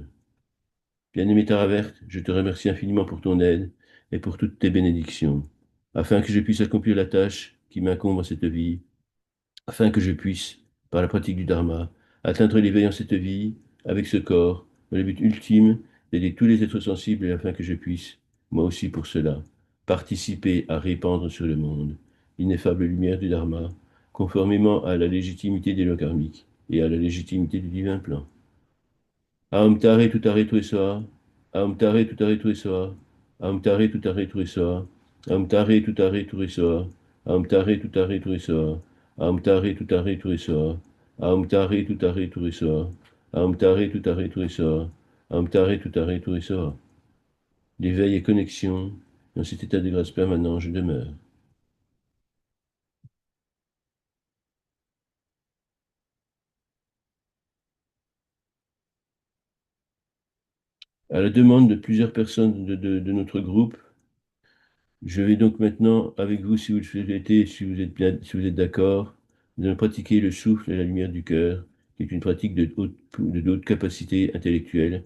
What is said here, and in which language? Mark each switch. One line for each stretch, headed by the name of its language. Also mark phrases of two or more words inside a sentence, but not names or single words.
French: Bien-aimé Taravert, je te remercie infiniment pour ton aide et pour toutes tes bénédictions, afin que je puisse accomplir la tâche qui m'incombe en cette vie, afin que je puisse, par la pratique du Dharma, atteindre l'éveil en cette vie, avec ce corps, dans le but ultime d'aider tous les êtres sensibles et afin que je puisse, moi aussi pour cela, participer à répandre sur le monde l'ineffable lumière du Dharma, conformément à la légitimité des lois karmiques et à la légitimité du divin plan.
Sanskrit: ओम तारे तुत्तारे तुरेसोहा, ओम तारे तुत्तारे तुरेसोहा, ओम तारे तुत्तारे तुरेसोहा, ओम तारे तुत्तारे तुरेसोहा, ओम तारे तुत्तारे तुरेसोहा, ओम तारे तुत्तारे तुरेसोहा, ओम तारे तुत्तारे तुरेसोहा, ओम तारे तुत्तारे तुरेसोहा, ओम तारे तुत्तारे तुरेसोहा.
French: L'éveil et connexion, dans cet état de grâce permanent, je demeure. À la demande de plusieurs personnes de notre groupe, je vais donc maintenant, avec vous, si vous le souhaitez, si vous êtes bien, si vous êtes d'accord, nous allons pratiquer le souffle et la lumière du cœur, qui est une pratique de haute capacité intellectuelle.